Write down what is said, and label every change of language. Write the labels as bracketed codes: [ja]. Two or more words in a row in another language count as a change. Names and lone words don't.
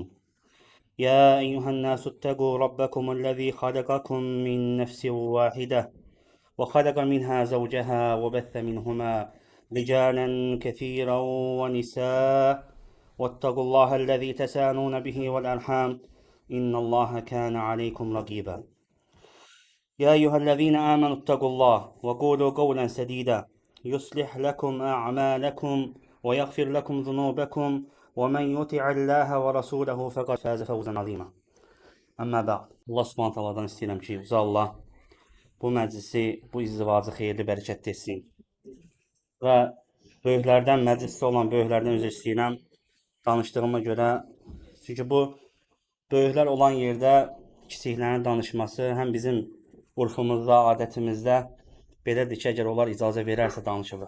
[ar] يا أيها الناس اتقوا ربكم الذي خلقكم من نفس واحدة وخلق منها زوجها وبث منهما رجالا كثيرا ونساء واتقوا الله الذي تساءلون به والأرحام إن الله كان عليكم رقيبا. يا أيها الذين آمنوا اتقوا الله وقولوا قولا سديدا يصلح لكم أعمالكم ويغفر لكم ذنوبكم ومن يطع الله ورسوله فقد فاز فوزا عظيما. أما بعد. [az] Allah Subhanahu taala'dan istəyirəm ki, Yüce Allah bu məclisi, bu izdivacı xeyirli, bərəkətli etsin. Və böyüklərdən, məclisdə olan böyüklərdən üzr istəyirəm danışdığıma görə. Çünki bu böyüklər olan yerdə kiçiklərin danışması həm bizim urfumuzda, adətimizdə belədir ki, əgər onlar icazə verərsə danışılır.